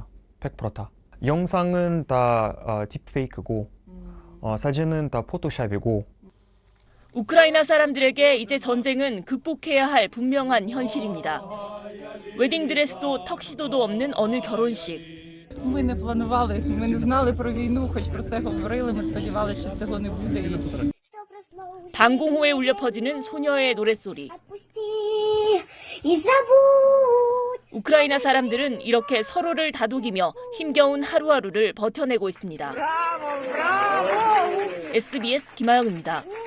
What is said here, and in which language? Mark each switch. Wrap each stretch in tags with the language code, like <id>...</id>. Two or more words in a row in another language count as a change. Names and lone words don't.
<ko>100% 다. 영상은 다 딥페이크고 사진은 다 포토샵이고. 우크라이나 사람들에게 이제 전쟁은 극복해야 할 분명한 현실입니다. 웨딩드레스도 턱시도도 없는 어느 결혼식.</ko> <uk>Ми не планували, ми не знали про війну, хоч про це говорили, ми сподівалися, що цього не буде.</uk> <ko>방공호에 울려 퍼지는 소녀의 노랫소리. 우크라이나 사람들은 이렇게 서로를 다독이며 힘겨운 하루하루를 버텨내고 있습니다. SBS 김하영입니다.</ko>